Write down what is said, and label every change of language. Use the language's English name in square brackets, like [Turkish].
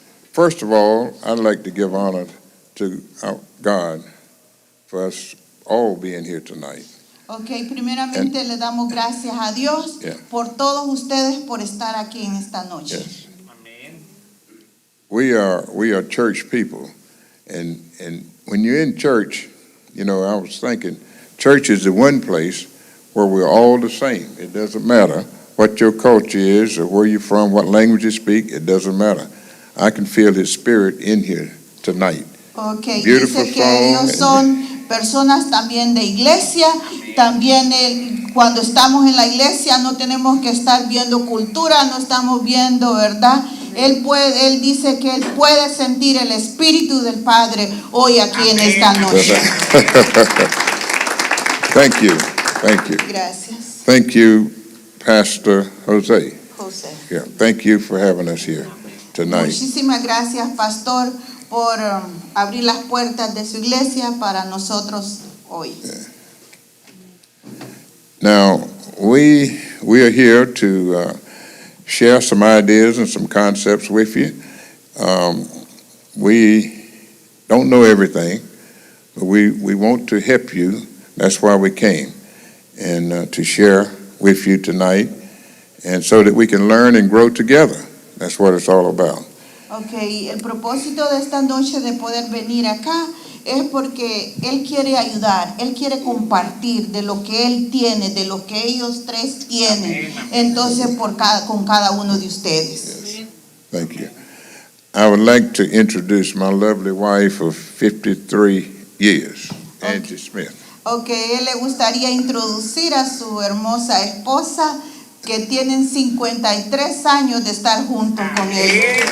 [English] First of all, I'd like to give honor to our God for us all being here tonight. [Spanish] Okay, primeramente le damos gracias a Dios por todos ustedes por estar aquí en esta noche. [English] Yes. We are church people, and when you're in church, you know, I was thinking, church is the one place where we're all the same. It doesn't matter what your culture is or where you're from, what language you speak, it doesn't matter. I can feel His Spirit in here tonight. Okay, Beautiful [Spanish] dice que ellos son personas también de iglesia. También cuando estamos en la iglesia no tenemos que estar viendo cultura, no estamos viendo, ¿verdad? Él dice que él puede sentir el Espíritu del Padre hoy aquí en esta noche. [English] Thank you. [Spanish] Gracias. [English] Thank you, Pastor Jose. Yeah, thank you for having us here tonight. [Spanish] Muchísimas gracias, pastor, por abrir las puertas de su iglesia para nosotros hoy. [English] Now, we are here to share some ideas and some concepts with you. We don't know everything, but we want to help you. That's why we came, and to share with you tonight, and so that we can learn and grow together. That's what it's all about. [Spanish] Okay, el propósito de esta noche de poder venir acá es porque Él quiere ayudar, Él quiere compartir de lo que Él tiene, de lo que ellos tres tienen, entonces con cada uno de ustedes. [English] Yes. Thank you. I would like to introduce my lovely wife of 53 years, Angie Smith. [Spanish] Okay, él le gustaría introducir a su hermosa esposa que tienen 53 años de estar juntos con él.